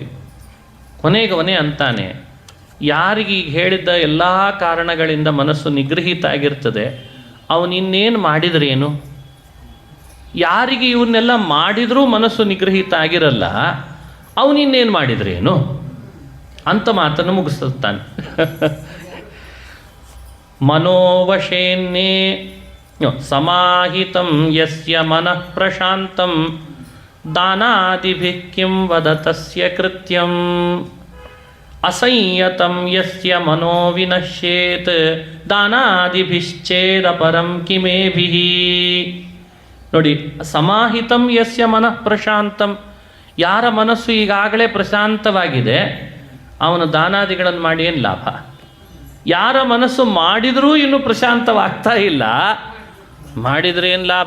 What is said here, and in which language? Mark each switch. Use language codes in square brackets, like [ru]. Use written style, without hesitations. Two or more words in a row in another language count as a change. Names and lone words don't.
[kn] ಕೊನೆಗವನೇ ಅಂತಾನೆ, ಯಾರಿಗೆ ಹೇಳಿದ್ದ ಎಲ್ಲ ಕಾರಣಗಳಿಂದ ಮನಸ್ಸು ನಿಗ್ರಹಿತ ಆಗಿರ್ತದೆ ಅವನಿನ್ನೇನು ಮಾಡಿದ್ರೇನು, ಯಾರಿಗೆ ಇವನ್ನೆಲ್ಲ ಮಾಡಿದರೂ ಮನಸ್ಸು ನಿಗ್ರಹಿತ ಆಗಿರಲ್ಲ ಅವನಿನ್ನೇನು ಮಾಡಿದ್ರೇನು ಅಂತ ಮಾತನ್ನು ಮುಗಿಸುತ್ತಾನೆ. [sa] ಮನೋವಶೇನ್ನೇ ಸಮಾಹಿತಂ ಯಸ್ಯ ಮನಃ ಪ್ರಶಾಂತಂ ದಾನಾದಿಭಿಃ ಕಿಂ ವದ ತಸ್ಯ ಕೃತ್ಯಂ ಅಸಂಯತಂ ಯಸ್ಯ ಮನೋ ವಿನಶ್ಯೇತ್ ದಾನಾದಿಭಿಶ್ಚೇದಪರಂ ಕಿಮೇಭಿಃ. [kn] ನೋಡಿ, [sa] ಸಮಾಹಿತಂ ಯಸ್ಯ ಮನಃ ಪ್ರಶಾಂತಂ, [kn] ಯಾರ ಮನಸ್ಸು ಈಗಾಗಲೇ ಪ್ರಶಾಂತವಾಗಿದೆ ಅವನು ದಾನಾದಿಗಳನ್ನು ಮಾಡಿ ಏನು ಲಾಭ? ಯಾರ ಮನಸ್ಸು ಮಾಡಿದರೂ ಇನ್ನೂ ಪ್ರಶಾಂತವಾಗ್ತಾ ಇಲ್ಲ, ಮಾಡಿದರೆ ಏನು ಲಾಭ?